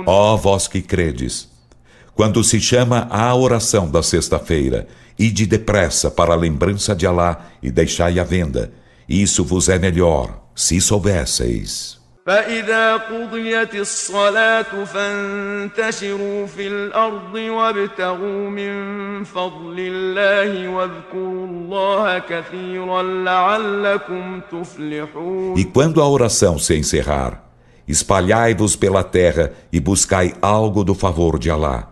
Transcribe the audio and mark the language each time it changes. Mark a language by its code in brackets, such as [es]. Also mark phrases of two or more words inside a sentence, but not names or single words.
[pt] Ó vós que credes, quando se chama à oração da sexta-feira, ide depressa para a lembrança de Alá e deixai a venda. Isso vos é melhor, se soubesseis. [ar] فإذا قضيت الصلاة فانتشروا في الأرض وابتغوا من فضل الله واذكروا الله كثيرا لعلكم تفلحون. [pt] E quando a oração se encerrar, espalhai-vos pela terra e buscai algo do favor de Alá.